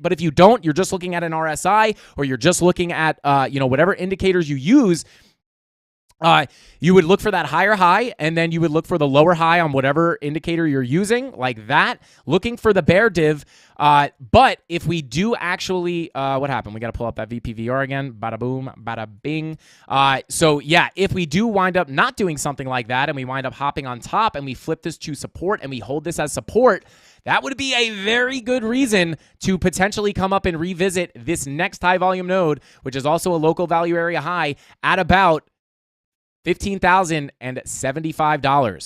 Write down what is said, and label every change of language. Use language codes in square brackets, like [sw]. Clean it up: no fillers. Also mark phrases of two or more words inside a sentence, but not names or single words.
[en] But if you don't, you're just looking at an RSI or you're just looking at, whatever indicators you use, you would look for that higher high, and then you would look for the lower high on whatever indicator you're using, like that, looking for the bear div. But if we do actually, what happened? We got to pull up that VPVR again. Bada boom, bada bing. So yeah, if we do wind up not doing something like that, and we wind up hopping on top, and we flip this to support, and we hold this as support, that would be a very good reason to potentially come up and revisit this next high volume node, which is also a local value area high at about $15,075.